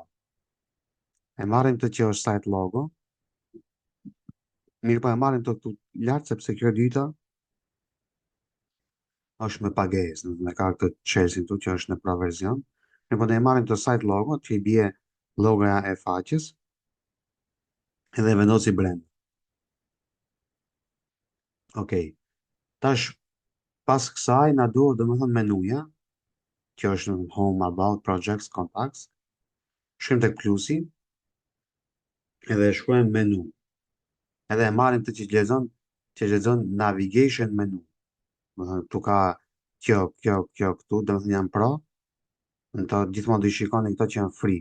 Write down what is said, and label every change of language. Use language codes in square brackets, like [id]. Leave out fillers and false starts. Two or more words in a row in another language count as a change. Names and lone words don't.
[sq] E marrim të që është [en] site logo, [sq] mirë pa e marrim të këtu lartë, sepse kjo e dyta është me pagesë, me ka këtë çelësin këtu që është në [en] pro version. [sq] Ne po ne e marrim të [en] site logo, [sq] që i bie logoja e faqes, edhe e vendosi brenda. Okej. Tash pas kësaj na duhet domethënë menuja, që është në [en] home, about, projects, contacts. [sq] Shkojmë tek plusi, edhe e shkruajmë menu. Edhe e marrim të që lexon [en] navigation menu. [sq] Do të thënë këtu ka kjo këtu, do të thënë janë pro, në to gjithmonë do i shikoni këto që janë free.